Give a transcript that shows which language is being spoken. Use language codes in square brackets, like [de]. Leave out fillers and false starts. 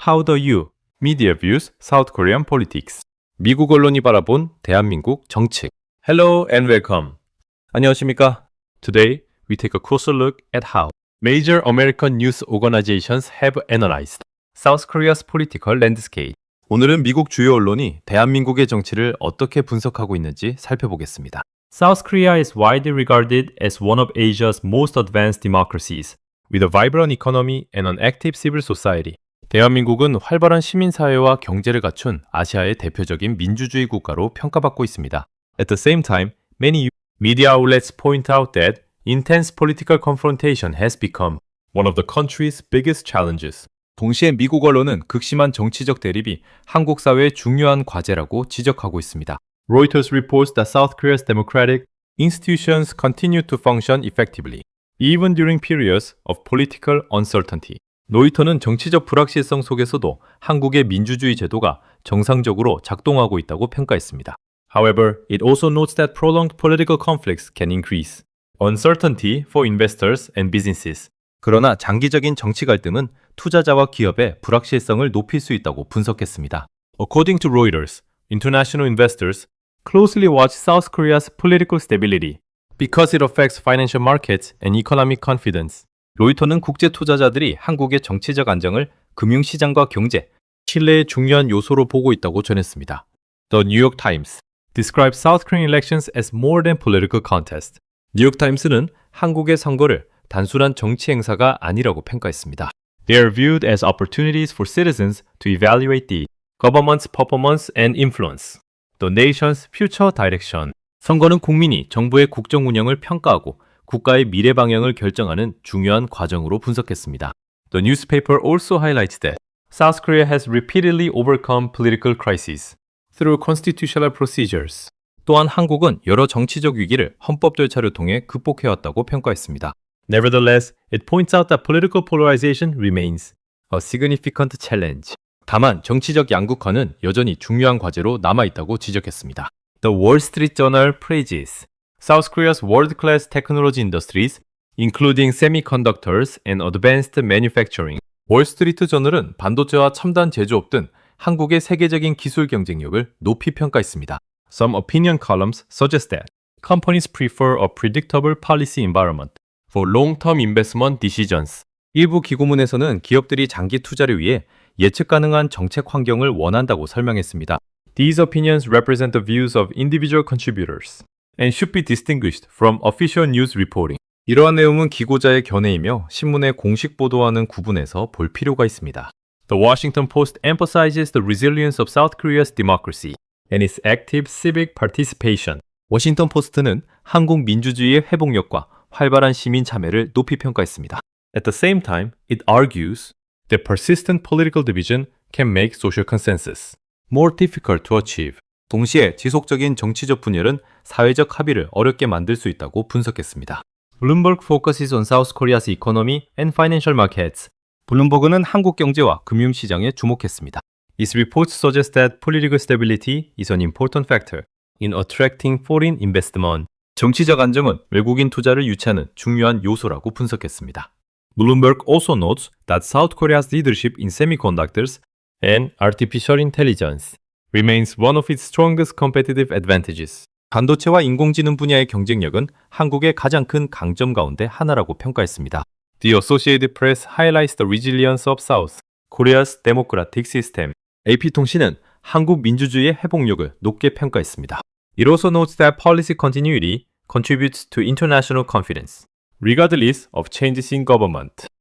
[en] How the U Media Views South Korean Politics. [ko] 미국 언론이 바라본 대한민국 정책. [en] Hello and welcome. [ko] 안녕하십니까? [en] Today we take a closer look at how major American news organizations have analyzed South Korea's political landscape. [ko] 오늘은 미국 주요 언론이 대한민국의 정치를 어떻게 분석하고 있는지 살펴보겠습니다. [en] South Korea is widely regarded as one of Asia's most advanced democracies, with a vibrant economy and an active civil society. [ko] 대한민국은 활발한 시민사회와 경제를 갖춘 아시아의 대표적인 민주주의 국가로 평가받고 있습니다. [en] At the same time, many media outlets point out that intense political confrontation has become one of the country's biggest challenges. [ko] 동시에 미국 언론은 극심한 정치적 대립이 한국 사회의 중요한 과제라고 지적하고 있습니다. [en] Reuters reports that South Korea's democratic institutions continue to function effectively, even during periods of political uncertainty. [ko] 로이터는 정치적 불확실성 속에서도 한국의 민주주의 제도가 정상적으로 작동하고 있다고 평가했습니다. [en] However, it also notes that prolonged political conflicts can increase uncertainty for investors and businesses. [ko] 그러나 장기적인 정치 갈등은 투자자와 기업의 불확실성을 높일 수 있다고 분석했습니다. [en] According to Reuters, international investors closely watch South Korea's political stability because it affects financial markets and economic confidence. [ko] 로이터는 국제 투자자들이 한국의 정치적 안정을 금융시장과 경제, 신뢰의 중요한 요소로 보고 있다고 전했습니다. [en] The New York Times describes South Korean elections as more than political contest. [ko] 뉴욕 타임스는 한국의 선거를 단순한 정치 행사가 아니라고 평가했습니다. [en] They are viewed as opportunities for citizens to evaluate the government's performance and influence the nation's future direction. [ko] 선거는 국민이 정부의 국정 운영을 평가하고 국가의 미래 방향을 결정하는 중요한 과정으로 분석했습니다. [en] The newspaper also highlights that South Korea has repeatedly overcome political crises through constitutional procedures. [ko] 또한 한국은 여러 정치적 위기를 헌법 절차를 통해 극복해왔다고 평가했습니다. [en] Nevertheless, it points out that political polarization remains a significant challenge. [ko] 다만 정치적 양극화는 여전히 중요한 과제로 남아있다고 지적했습니다. [en] The Wall Street Journal praises South Korea's world-class technology industries, including semiconductors and advanced manufacturing. [ko] 월스트리트 저널은 반도체와 첨단 제조업 등 한국의 세계적인 기술 경쟁력을 높이 평가했습니다. [en] Some opinion columns suggest that companies prefer a predictable policy environment for long-term investment decisions. [ko] 일부 기고문에서는 기업들이 장기 투자를 위해 예측 가능한 정책 환경을 원한다고 설명했습니다. [en] These opinions represent the views of individual contributors and should be distinguished from official news reporting. [ko] 이러한 내용은 기고자의 견해이며 신문의 공식 보도와는 구분해서 볼 필요가 있습니다. [en] The Washington Post emphasizes the resilience of South Korea's democracy and its active civic participation. [ko] 워싱턴 포스트는 한국 민주주의의 회복력과 활발한 시민 참여를 높이 평가했습니다. [en] At the same time, it argues that persistent political division can make social consensus more difficult to achieve. [ko] 동시에 지속적인 정치적 분열은 사회적 합의를 어렵게 만들 수 있다고 분석했습니다. [en] Bloomberg focuses on South Korea's economy and financial markets. [ko] 블룸버그는 한국 경제와 금융시장에 주목했습니다. [en] Its reports suggest that political stability is an important factor in attracting foreign investment. [ko] 정치적 안정은 외국인 투자를 유치하는 중요한 요소라고 분석했습니다. [en] Bloomberg also notes that South Korea's leadership in semiconductors and artificial intelligence remains one of its strongest competitive advantages. [ko] 반도체와 인공지능 분야의 경쟁력은 한국의 가장 큰 강점 가운데 하나라고 평가했습니다. [en] The Associated Press highlights the resilience of South Korea's democratic system. [ko] AP통신은 한국 민주주의의 회복력을 높게 평가했습니다. [en] It also notes that policy continuity contributes to international confidence, regardless of changes in government.